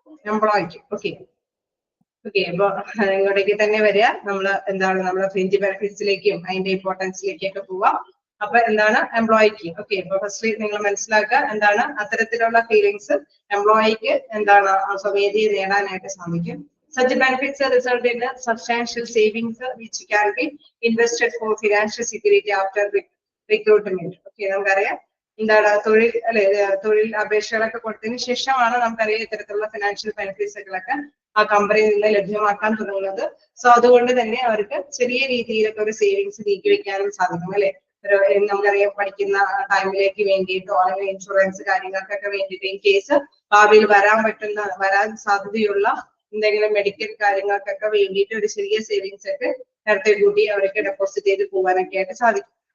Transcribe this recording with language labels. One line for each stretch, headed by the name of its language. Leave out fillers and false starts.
Malayalam: എംപ്ലോയിക്ക്. Okay okay, അപ്പൊ ഇങ്ങോട്ടേക്ക് തന്നെ വരിക. നമ്മള് എന്താണ് നമ്മുടെ ഫ്രിഞ്ച് ബെനിഫിറ്റ്സിലേക്കും അതിന്റെ ഇമ്പോർട്ടൻസിലേക്കൊക്കെ പോവാം. അപ്പൊ എന്താണ് എംപ്ലോയിക്ക്? ഓക്കെ, അപ്പൊ ഫസ്റ്റ് നിങ്ങൾ മനസ്സിലാക്കുക എന്താണ് അത്തരത്തിലുള്ള ഫീലിങ്സ് എംപ്ലോയിക്ക് എന്താണ് സ്വമേധയെ നേടാനായിട്ട് സാധിക്കും.
English: Such benefits result in substantial savings which can be invested for financial security after recruitment.
Malayalam: Okay, നമുക്കറിയാം എന്താണ് തൊഴിൽ അല്ലെ, തൊഴിൽ അപേക്ഷകളൊക്കെ കൊടുത്തതിന് ശേഷമാണ് നമുക്കറിയാം ഇത്തരത്തിലുള്ള ഫിനാൻഷ്യൽ ബെനിഫിറ്റ്സുകളൊക്കെ ആ കമ്പനിയിൽ നിന്ന് ലഭ്യമാക്കാൻ തുടങ്ങുന്നത്. സോ അതുകൊണ്ട് തന്നെ അവർക്ക് ചെറിയ രീതിയിലൊക്കെ ഒരു സേവിങ്സ് നീക്കി വെക്കാനും സാധിക്കും അല്ലെ. നമുക്കറിയാം പഠിക്കുന്ന ടൈമിലേക്ക് വേണ്ടിയിട്ടോ അല്ലെങ്കിൽ ഇൻഷുറൻസ് കാര്യങ്ങൾക്കൊക്കെ വേണ്ടിയിട്ട് ഇൻ കേസ് ഭാവിയിൽ വരാൻ സാധ്യതയുള്ള എന്തെങ്കിലും മെഡിക്കൽ കാര്യങ്ങൾക്കൊക്കെ വേണ്ടിയിട്ട് ഒരു ചെറിയ സേവിങ്സ് ഒക്കെ നേരത്തെ കൂട്ടി അവർക്ക് ഡെപ്പോസിറ്റ് ചെയ്ത് പോകാനൊക്കെ ആയിട്ട് സാധിക്കും.